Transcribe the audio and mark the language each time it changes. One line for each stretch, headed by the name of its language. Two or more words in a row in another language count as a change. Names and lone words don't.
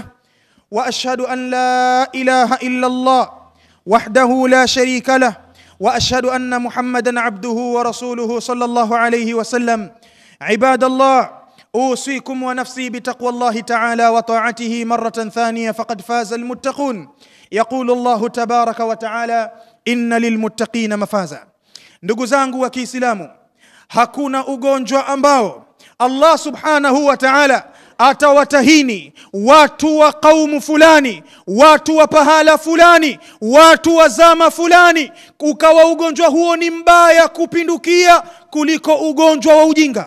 Arabic: وأشهد أن لا إله إلا الله وحده لا شريك له، وأشهد أن محمدا عبده ورسوله صلى الله عليه وسلم. عباد الله، أوصيكم ونفسي بتقوى الله تعالى وطاعته مرة ثانية، فقد فاز المتقون. يقول الله تبارك وتعالى: إن للمتقين مفازا.
Swahili: Ndugu zangu wa Kiislamu, hakuna ugonjwa ambao Allah
Arabic: سبحانه وتعالى
Swahili: atawatahini watu wa kaumu fulani, watu wa pahala fulani, watu wa zama fulani, ukawa ugonjwa huo ni mbaya kupindukia kuliko ugonjwa wa ujinga.